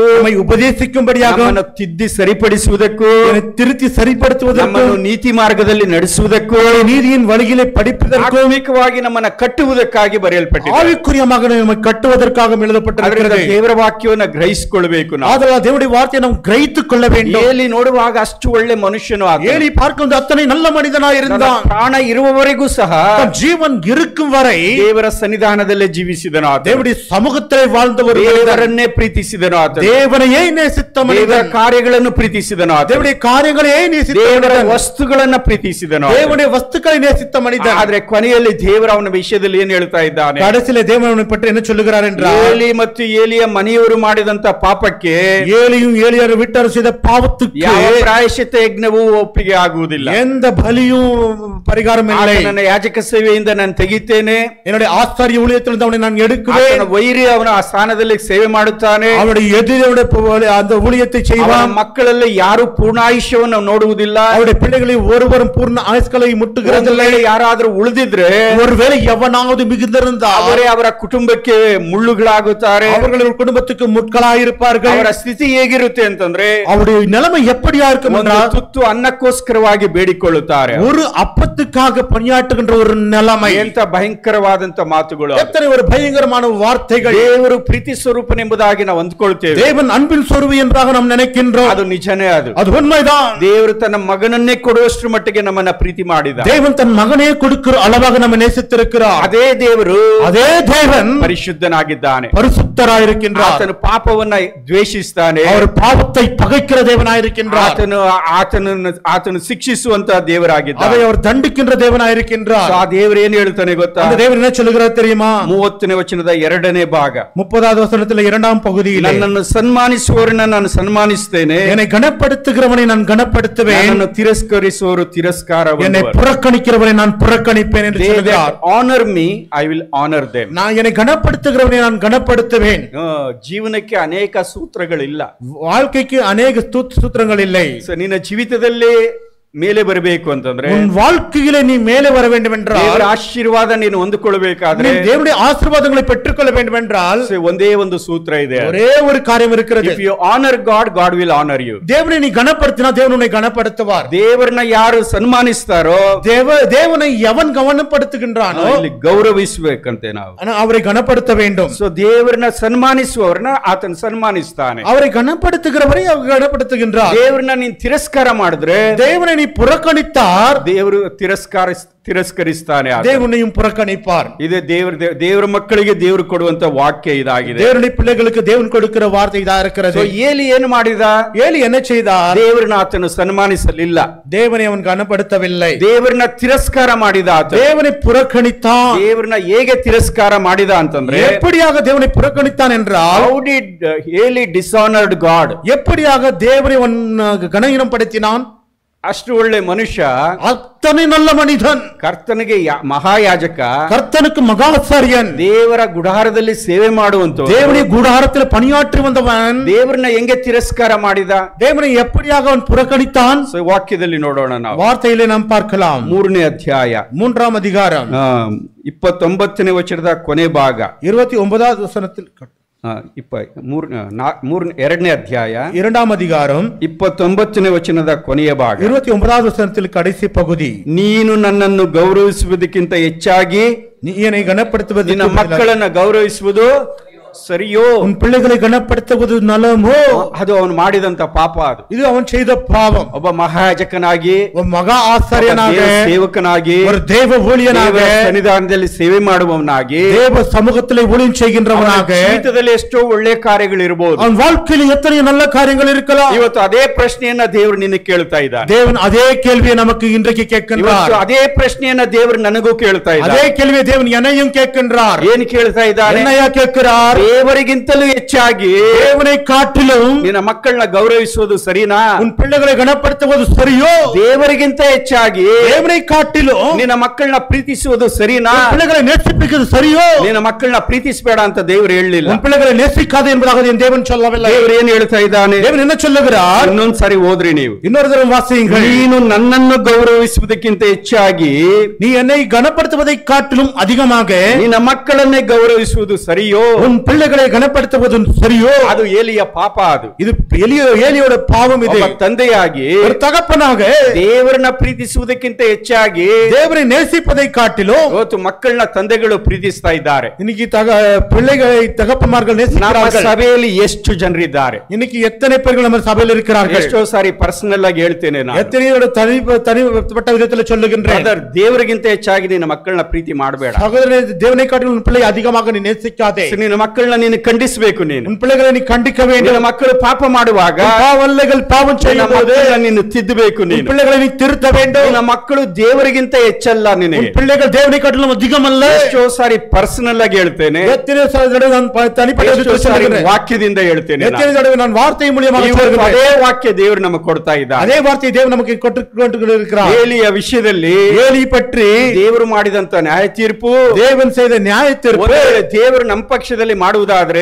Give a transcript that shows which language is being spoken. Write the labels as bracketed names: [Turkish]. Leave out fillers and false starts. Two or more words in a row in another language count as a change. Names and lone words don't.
[Tamil] நம்மை உபதேசிக்கும்படியாக, [Kannada] ನಮ್ಮನ್ನು ತಿದ್ದಿ ಸರಿಪಡಿಸುವುದಕ್ಕೂ, [Tamil] திருத்தி சரிப்படுத்துவதற்கும், [Kannada] ನಮ್ಮನ್ನು ನೀತಿ ಮಾರ್ಗದಲ್ಲಿ ನಡೆಸುವುದಕ್ಕೂ, [Tamil] நீதியின் வழிகளை படிப்பதற்கும், [Kannada] ಆತ್ಮಿಕವಾಗಿ ನಮ್ಮನ್ನು ಕಟ್ಟುವುದಕ್ಕಾಗಿ ಬರೆಯಲ್ಪಟ್ಟಿದೆ. [Tamil] ஆவிக்குரியமாக நம்மை கட்டுவதற்காக எழுதப்பட்டிருக்கிறது. [Kannada] ದೇವರ ವಾಕ್ಯವನ್ನು ಗ್ರಹಿಸಿಕೊಳ್ಳಬೇಕು ನಾವು. [Tamil] ஆதலால் தேவனுடைய வார்த்தையை நாம் கிரகித்துக் கொள்ள வேண்டும். [Kannada] ಏಲಿ ನೋಡುವಾಗ ಅಷ್ಟು ಒಳ್ಳೆ ಮನುಷ್ಯನು ಆತ. [Tamil] ஏலி பார்க்கும் அத்தனை நல்ல மனிதனாய் இருந்தான். [Kannada] ಪ್ರಾಣ ಇರುವವರೆಗೂ ಸಹ, [Tamil] ஜீவன் இருக்கும் வரை [Kannada] ದೇವರ ಸನ್ನಿಧಾನದಲ್ಲೇ ಜೀವಿಸಿದನು ಆತ. [Tamil] தேவனுடைய சமூகத்திலே வாழ்ந்தவர், [Kannada] ದೇವರನ್ನೇ ಪ್ರೀತಿಸಿದನು ಆತ. [Tamil] தேவனையே நேசித்த [Kannada] ದೇವರ [Tamil] மனிதன், [Kannada] ಕಾರ್ಯಗಳನ್ನು ಪ್ರೀತಿಸಿದನು ಆತ. [Tamil] தேவனுடைய காரியங்களையே நேசித்த [Kannada] ದೇವರ [Tamil] மனிதன், [Kannada] ವಸ್ತುಗಳನ್ನ ಪ್ರೀತಿಸಿದನು ಆತ. [Tamil] தேவனுடைய வஸ்துக்களை நேசித்த மனிதன். [Kannada] ಆದ್ರೆ ಕೊನೆಯಲ್ಲಿ ದೇವರ ಅವನ ವಿಷಯದಲ್ಲಿ ಏನು ಹೇಳ್ತಾ ಇದ್ದಾನೆ? [Tamil] கடைசியிலே தேவன் அவனை பற்றி என்ன சொல்லுகிறார் என்றால், [Kannada] ಏಲಿ ಮತ್ತು ಏಲಿಯ ಮನೆಯವರು ಮಾಡಿದಂತ ಪಾಪಕ್ಕೆ [Tamil] ஏலியும் ஏலியார் வீட்டார் செய்த பாவத்துக்கு [Kannada] ಯಾವ ಪ್ರಾಯಶ್ಚಿತ್ತ ಯಜ್ಞವೂ ಒಪ್ಪಿಗೆ ಆಗುವುದಿಲ್ಲ. [Tamil] எந்த பலியும் பரிகாரம் இல்லை. [Kannada] ನನ್ನ ಯಾಜಕ ಸೇವೆಯಿಂದ ನಾನು ತೆಗಿತೇನೆ, [Tamil] என்னுடைய ஆசாரிய ஊழியத்திலிருந்து அவனை நான் எடுக்குவேன். [Kannada] ಆತನ ವೈರಿ ಅವನ ಆ ಸ್ಥಾನದಲ್ಲಿ ಸೇವೆ ಮಾಡುತ್ತಾನೆ. [Tamil] அவனுடைய எதிரியுடைய அந்த ஊழியத்தை செய்வான். [Kannada] ಮಕ್ಕಳಲ್ಲಿ ಯಾರು ಪೂರ್ಣಾಯುಷ್ಯವನ್ನು ನೋಡುವುದಿಲ್ಲ. [Tamil] அவருடைய பிள்ளைகளை ஒருவரும் பூர்ண ஆயுஷ்களை முட்டுகிறதில்லை. [Kannada] ಯಾರಾದ್ರೂ ಉಳಿದಿದ್ರೆ, [Tamil] ஒருவேளை எவனாவது மிகுந்திருந்தால் [Kannada] ಅವರೇ ಅವರ ಕುಟುಂಬಕ್ಕೆ ಮುಳ್ಳುಗಳಾಗುತ್ತಾರೆ. [Tamil] அவர்களுடைய குடும்பத்துக்கு முட்களாயிருப்பார்கள். [Kannada] ಅವರ ಸ್ಥಿತಿ ಹೇಗಿರುತ್ತೆ ಅಂತಂದ್ರೆ, [Tamil] அவருடைய நிலைமை எப்படியா இருக்கும் [Kannada] ಒಂದು [Tamil] என்றால், [Kannada] ತುತ್ತು ಅನ್ನಕ್ಕೋಸ್ಕರವಾಗಿ ಬೇಡಿಕೊಳ್ಳುತ್ತಾರೆ. [Tamil] ஒரு அப்பத்துக்காக பணியாற்றுகின்ற ஒரு நிலைமை. [Kannada] ಎಂತ ಭಯಂಕರವಾದಂತ ಮಾತುಗಳು, [Tamil] எத்தனை ஒரு பயங்கரமான வார்த்தைகள். [Kannada] ದೇವರು ಪ್ರೀತಿ ಸ್ವರೂಪನೆಂಬುದಾಗಿ ನಾವು ಅಂದ್ಕೊಳ್ತೇವೆ. [Tamil] தேவன் அன்பின் சொருவு என்றாக நாம் நினைக்கின்றோம். [Kannada] ಅದು ನಿಜನೇ. ಅದು [Tamil] உண்மைதான். [Kannada] ದೇವರು ತನ್ನ ಮಗನನ್ನೇ ಕೊಡುವಷ್ಟು ಮಟ್ಟಿಗೆ ನಮ್ಮನ್ನ ಪ್ರೀತಿ ಮಾಡಿದ. [Tamil] தேவன் தன் மகனே கொடுக்கிற அளவாக நம்ம நேசித்திருக்கிறார். [Kannada] ಅದೇ ದೇವರು, [Tamil] அதே தேவன் [Kannada] ಪರಿಶುದ್ಧನಾಗಿದ್ದಾನೆ, [Tamil] பரிசுத்தராயிருக்கின்றார். [Kannada] ಆತನು ಪಾಪವನ್ನ ದ್ವೇಷಿಸ್ತಾನೆ, [Tamil] அவர் பாவத்தை பகைக்கிற தேவனாயிருக்கின்றார். [Kannada] ಆತನು ಶಿಕ್ಷಿಸುವಂತ ದೇವರಾಗಿದ್ದಾನೆ, [Tamil] அதை அவர் தண்டிக்கின்ற தேவனாயிருக்கின்றார். [Kannada] ಆ ದೇವರು ಏನು ಹೇಳ್ತಾನೆ ಗೊತ್ತಾ? [Tamil] அந்த தேவன் என்ன சொல்லுகிறார் தெரியுமா? [Kannada] 30ನೇ ವಚನದ 2ನೇ ಭಾಗ, [Tamil] 30வது வசனத்தில் 2ஆம் பகுதியில், [Kannada] ನನ್ನನ್ನು ಸನ್ಮಾನಿಸುವವರನ್ನ ನಾನು ಸನ್ಮಾನಿಸ್ತೇನೆ, [Tamil] என்னை கனப்படுத்துகிறவனை நான் கனப்படுத்துவேன், [Kannada] ನನ್ನನ್ನು ತಿರಸ್ಕರಿಸುವವರು ತಿರಸ್ಕಾರ, [Tamil] என்னை புறக்கணிக்கிறவனை நான் புறக்கணிப்பேன் என்று சொல்கிறார். [English] honor me I will honor them. [Tamil] நான் என்னை கனப்படுத்துகிறவனை நான் கனப்படுத்துவேன். [Kannada] ಜೀವನಕ್ಕೆ ಅನೇಕ ಸೂತ್ರಗಳಿಲ್ಲ, [Tamil] வாழ்க்கைக்கு அநேக சூத்திரங்கள் இல்லை. [Kannada] ನಿನ್ನ ಜೀವಿತದಲ್ಲಿ ಮೇಲೆ ಬರಬೇಕು ಅಂತಂದ್ರೆ, [Tamil] உன் வாழ்க்கையிலே நீ மேலே வர வேண்டும் என்றால், [Kannada] ದೇವರ ಆಶೀರ್ವಾದ ನೀನು ಹೊಂದಿಕೊಳ್ಳಬೇಕಾದ್ರೆ, [Tamil] தேவனுடைய ஆசீர்வாதங்களை பெற்றுக்கொள்ள வேண்டும் என்றால், [Kannada] ಒಂದೇ ಒಂದು ಸೂತ್ರ ಇದೆ, [Tamil] ஒரே ஒரு காரியம் இருக்கிறது. [English] if you honor God, God will honor you. [Tamil] தேவனை நீ கனப்படுத்தினா தேவன் உன்னை கனப்படுத்துவார். [Kannada] ದೇವರನ್ನ ಯಾರು ಸನ್ಮಾನಿಸ್ತಾರೋ, [Tamil] தேவனை எவன் கனப்படுத்துகின்றானோ [Kannada] ಇಲ್ಲಿ ಗೌರವಿಸಬೇಕಂತೆ ನಾವು, [Tamil] அவரை கனப்படுத்த வேண்டும். [Kannada] ಸೊ ದೇವರನ್ನ ಸನ್ಮಾನಿಸುವವರನ್ನ ಆತನ ಸನ್ಮಾನಿಸ್ತಾನೆ, [Tamil] அவரை கனப்படுத்துகிறவரை அவர் கனப்படுத்துகின்றார். [Kannada] ದೇವರನ್ನ ನೀನ್ ತಿರಸ್ಕಾರ ಮಾಡಿದ್ರೆ, [Tamil] தேவனை நீ புறக்கணித்தார், [Kannada] ದೇವರು ತಿರಸ್ಕರಿಸ್ತಾನೆ, [Tamil] தேவனையும் புறக்கணிப்பார். [Kannada] ಇದು ದೇವರ ಮಕ್ಕಳಿಗೆ ದೇವರು ಕೊಡುವಂತ ವಾಕ್ಯ ಇದಾಗಿದೆ. [Tamil] தேவனுடைய பிள்ளைகளுக்கு தேவன் கொடுக்கிற வார்த்தை இதா இருக்கிறது. [Kannada] ಏಲಿ ಏನು ಮಾಡಿದ? [Tamil] ஏலி என்ன செய்தார்? [Kannada] ದೇವರನ್ನ ಆತನು ಸನ್ಮಾನಿಸಲಿಲ್ಲ, [Tamil] தேவனை அவன் கனப்படுத்தவில்லை. [Kannada] ದೇವರನ್ನ ತಿರಸ್ಕಾರ ಮಾಡಿದ ಆತ. [Tamil] தேவனை புறக்கணித்தான். [Kannada] ದೇವರನ್ನ ಹೇಗೆ ತಿರಸ್ಕಾರ ಮಾಡಿದ ಅಂತಂದ್ರೆ, [Tamil] எப்படியாக தேவனை புறக்கணித்தான் என்றால், [English] how did Eli dishonored God? [Tamil] எப்படியாக தேவனை கனஹீனப்படுத்தினான்? [Kannada] ಅಷ್ಟು ಒಳ್ಳೆ ಮನುಷ್ಯ, [Tamil] அத்தனை நல்ல மனிதன், [Kannada] ಕರ್ತನಿಗೆ ಮಹಾಯಾಜಕ, [Tamil] கர்த்தனுக்கு மகாசாரியன், [Kannada] ದೇವರ ಗುಡಾರದಲ್ಲಿ ಸೇವೆ ಮಾಡುವಂತ, [Tamil] தேவனுடைய கூடாரத்தில் பணியாற்றி வந்தவன், [Kannada] ದೇವರನ್ನ ಹೆಂಗೆ ತಿರಸ್ಕಾರ ಮಾಡಿದ, [Tamil] தேவனை எப்படியாக அவன் புறக்கணித்தான். [Kannada] ವಾಕ್ಯದಲ್ಲಿ ನೋಡೋಣ ನಾವು. [Tamil] வார்த்தையிலே நாம் பார்க்கலாம். [Kannada] 3ನೇ ಅಧ್ಯಾಯ [Tamil] 3ஆம் அதிகாரம் [Kannada] 29ನೇ ವಚನದ ಕೊನೆ ಭಾಗ, [Tamil] 29வது வசனத்தில் [Kannada] 2ನೇ ಅಧ್ಯಾಯ [Tamil] 2ஆம் அதிகாரம் [Kannada] 29ನೇ ವಚನದ ಕೊನೆಯ ಭಾಗ, [Tamil] 29வது வசனத்தில் கடைசி பகுதி. [Kannada] ನೀನು ನನ್ನನ್ನು ಗೌರವಿಸುವುದಕ್ಕಿಂತ ಹೆಚ್ಚಾಗಿ [Tamil] நீ என்னை கனப்படுத்துவது, [Kannada] ನಿನ್ನ ಮಕ್ಕಳನ್ನ ಗೌರವಿಸುವುದು ಸರಿಯೋ, [Tamil] உன் பிள்ளைகளை கனப்படுத்துவது நலமோ, [Kannada] ಅದು ಅವನು ಮಾಡಿದಂತ ಪಾಪ, ಅದು [Tamil] இது அவன் செய்த பாவம். [Kannada] ಒಬ್ಬ ಮಹಾಯಾಜಕನಾಗಿ, ಒಬ್ಬ ಮಗಾ ಆಚಾರ್ಯನಾಗಿ, ಸೇವಕನಾಗಿ, [Tamil] ஒரு தேவ ஊழியனாக, [Kannada] ಸನ್ನಿಧಾನದಲ್ಲಿ ಸೇವೆ ಮಾಡುವವನಾಗಿ, [Tamil] தேவ சமூகத்திலே ஊழியம் செய்கின்றவனாக, [Kannada] ಜೀವಿತದಲ್ಲಿ ಎಷ್ಟೋ ಒಳ್ಳೆ ಕಾರ್ಯಗಳು ಇರಬಹುದು, [Tamil] அவன் வாழ்க்கையில் எத்தனை நல்ல காரியங்கள் இருக்கலாம். [Kannada] ಇವತ್ತು ಅದೇ ಪ್ರಶ್ನೆಯನ್ನ ದೇವರು ನಿನಗೆ ಕೇಳ್ತಾ ಇದ್ದಾನೆ. [Tamil] தேவன் அதே கேள்வியை நமக்கு இன்றைக்கு கேட்கின்றார். [Kannada] ಅದೇ ಪ್ರಶ್ನೆಯನ್ನ ದೇವರು ನನಗೂ ಕೇಳ್ತಾ ಇದ್ದಾನೆ. [Tamil] அதே கேள்வியை தேவன் என்னையும் கேட்கின்றார். [Kannada] ಏನು ಕೇಳ್ತಾ ಇದ್ದಾನೆ? [Tamil] என்னையா கேட்கிறார்? [Kannada] ದೇವರಿಗಿಂತಲೂ ಹೆಚ್ಚಾಗಿ [Tamil] தேவனை காட்டிலும் [Kannada] ನಿನ್ನ ಮಕ್ಕಳನ್ನ ಗೌರವಿಸುವುದು ಸರಿನಾ? [Tamil] உன் பிள்ளைகளை கனப்படுத்துவது சரியோ? [Kannada] ದೇವರಿಗಿಂತ ಹೆಚ್ಚಾಗಿ [Tamil] தேவனை காட்டிலும் [Kannada] ನಿನ್ನ ಮಕ್ಕಳನ್ನ ಪ್ರೀತಿಸುವುದು ಸರಿನಾ? [Tamil] பிள்ளைகளை நேசிப்பது சரியோ? [Kannada] ನಿನ್ನ ಮಕ್ಕಳನ್ನ ಪ್ರೀತಿಸಬೇಡ ಅಂತ ದೇವರು ಹೇಳಲಿಲ್ಲ. [Tamil] உன் பிள்ளைகளை நேசிக்காதே என்பதாக தேவன் சொல்லவில்லை. [Kannada] ದೇವರು ಏನು ಹೇಳ್ತಾ ಇದ್ದಾನೆ? [Tamil] தேவன் என்ன சொல்லுகிறார்? [Kannada] ಇನ್ನೊಂದ್ಸರಿ ಓದ್ರಿ ನೀವು, [Tamil] இன்னொரு தடவை வாசியுங்கள். [Kannada] ನೀನು ನನ್ನನ್ನು ಗೌರವಿಸುವುದಕ್ಕಿಂತ ಹೆಚ್ಚಾಗಿ [Tamil] நீ என்னை கனப்படுத்துவதை காட்டிலும் அதிகமாக [Kannada] ನಿನ್ನ ಮಕ್ಕಳನ್ನೇ ಗೌರವಿಸುವುದು ಸರಿಯೋ? [Tamil] உன் பிள்ளைகளை கனப்படுத்துவது சரியோ? [Kannada] ಅದು ಏಲಿಯ ಪಾಪ, ಅದು [Tamil] இது ஏலியோட பாவம். இது [Kannada] ತಂದೆಯಾಗಿ, [Tamil] ஒரு தகப்பனாக [Kannada] ದೇವರನ್ನ ಪ್ರೀತಿಸುವುದಕ್ಕಿಂತ ಹೆಚ್ಚಾಗಿ [Tamil] தேவனை நேசிப்பதை காட்டிலும் [Kannada] ಇವತ್ತು ಮಕ್ಕಳನ್ನ ತಂದೆಗಳು ಪ್ರೀತಿಸ್ತಾ ಇದ್ದಾರೆ. [Tamil] இன்னைக்கு பிள்ளைகளை தகப்பமார்கள் [Kannada] ನಮ್ಮ [Tamil] நேசிக்கிறார்கள். [Kannada] ಸಭೆಯಲ್ಲಿ ಎಷ್ಟು ಜನರಿದ್ದಾರೆ? [Tamil] இன்னைக்கு எத்தனை பேர்கள் நம்ம சபையில் இருக்கிறார்கள்? [Kannada] ಎಷ್ಟೋ ಸಾರಿ ಪರ್ಸನಲ್ ಆಗಿ ಹೇಳ್ತೇನೆ ನಾನು, [Tamil] எத்தனையோட தனிப்பட்ட விதத்தில் சொல்லுகின்றேன். [Kannada] ದೇವರಿಗಿಂತ ಹೆಚ್ಚಾಗಿ ನಿನ್ನ ಮಕ್ಕಳನ್ನ ಪ್ರೀತಿ ಮಾಡಬೇಡ. [Tamil] சகோதரனே, தேவனை காட்டிலும் உன் பிள்ளை அதிகமாக நீ நேசிக்காதே. [Kannada] ನಿನ್ನ ಮಕ್ಕಳನ್ನ ನೀನು ಖಂಡಿಸಬೇಕು. ನೀನು [Tamil] உன் பிள்ளைகளை நீ கண்டிக்க வேண்டும். [Kannada] ನಿನ್ನ ಮಕ್ಕಳು ಪಾಪ ಮಾಡುವಾಗ [Tamil] பாவம் செய்யும்போது [Kannada] ನೀನು ತಿದ್ದಬೇಕು. [Tamil] உன் [Kannada] ನೀನು [Tamil] பிள்ளைகளை நீ திருத்த வேண்டும். [Kannada] ನಿನ್ನ ಮಕ್ಕಳು ದೇವರಿಗಿಂತ ಹೆಚ್ಚಲ್ಲ. ನಿನಗೆ [Tamil] உன் பிள்ளைகள் தேவனை காட்டிலும் அதிகமல்ல. [Kannada] ಎಷ್ಟೋ ಸಾರಿ ಪರ್ಸನಲ್ ಆಗಿ ಹೇಳ್ತೇನೆ, [Tamil] எத்தனை தடவை நான் தனிப்பட்ட விதத்தில் சொல்லுகிறேன், [Kannada] ವಾಕ್ಯದಿಂದ ಹೇಳ್ತೇನೆ. [Tamil] எத்தனை தடவை நான் வார்த்தை மூலமாக சொல்லுகிறேன். [Kannada] ಅದೇ ವಾಕ್ಯ ದೇವರು ನಮಗೆ ಕೊಡ್ತಾ ಇದ್ದಾರೆ. [Tamil] அதே வார்த்தை தேவன் நமக்கு கொண்டிருக்கிறார். [Kannada] ಏಲಿಯ ವಿಷಯದಲ್ಲಿ [Tamil] ஏலி பற்றி [Kannada] ದೇವರು ಮಾಡಿದಂತ ನ್ಯಾಯ ತೀರ್ಪು, [Tamil] தேவன் செய்த நியாய தீர்ப்பு, [Kannada] ದೇವರು ನಮ್ಮ ಪಕ್ಷದಲ್ಲಿ ಮಾಡುವುದಾದ್ರೆ,